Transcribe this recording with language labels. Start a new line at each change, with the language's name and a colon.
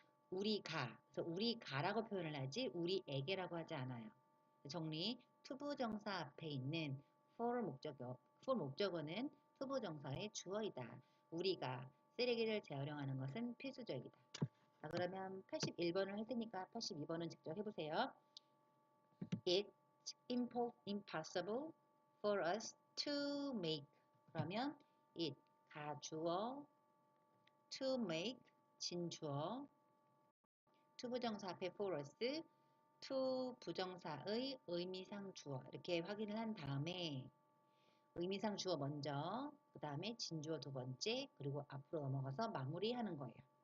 Korean: 우리가, 그래서 우리가라고 표현을 하지 우리에게라고 하지 않아요. 정리, 투부정사 앞에 있는 for 목적어는 투부정사의 주어이다. 우리가 쓰레기를 재활용하는 것은 필수적이다. 자, 그러면 81번을 할 테니까 82번은 직접 해보세요.
English: It's impossible for us to make.
Korean: 그러면 it, 가주어, to make, 진주어, 투부정사 앞에 for us, to 부정사의 의미상 주어 이렇게 확인을 한 다음에 의미상 주어 먼저, 그 다음에 진주어 두 번째, 그리고 앞으로 넘어가서 마무리하는 거예요.